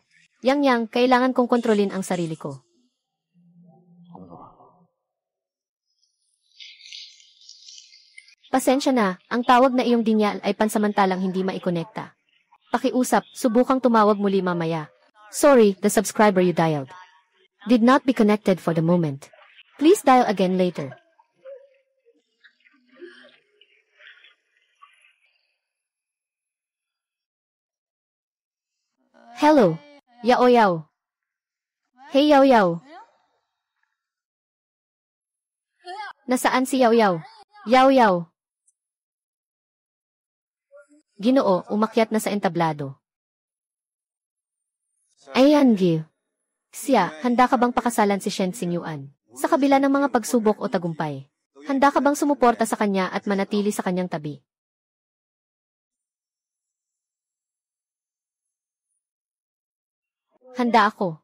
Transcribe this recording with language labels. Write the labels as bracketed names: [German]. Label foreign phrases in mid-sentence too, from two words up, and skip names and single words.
[Filipino] Yang, kailangan kong kontrolin ang sarili ko. Pasensya na, ang tawag na iyong dinyal ay pansamantalang hindi maikonekta. Pakiusap, subukang tumawag muli mamaya. [English] Sorry, the subscriber you dialed did not be connected for the moment. Please dial again later. Hello, Yao Yao. [Filipino] Hey Yao Yao. Nasaan si Yao Yao? Yao Yao. Ginoo, umakyat na sa entablado. Ayan, Gil. Siya, handa ka bang pakasalan si Shen Xingyuan? Sa kabila ng mga pagsubok o tagumpay. Handa ka bang sumuporta sa kanya at manatili sa kanyang tabi? Handa ako.